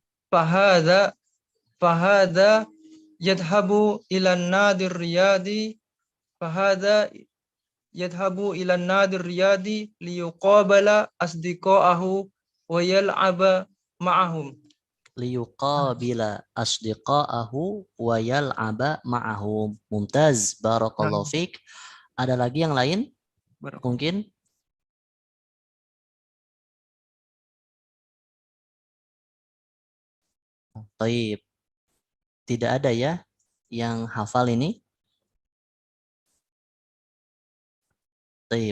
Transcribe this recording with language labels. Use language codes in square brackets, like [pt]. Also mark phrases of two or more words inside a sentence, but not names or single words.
[ar] فهذا يذهب إلى النادي الرياضي ليقابل أصدقاءه ويلعب معهم. ليقابل أصدقاءه ويلعب معهم. ممتاز، بارك الله فيك. [id] Ada lagi yang lain? Mungkin? Taib. Tidak ada ya yang hafal ini? Taib.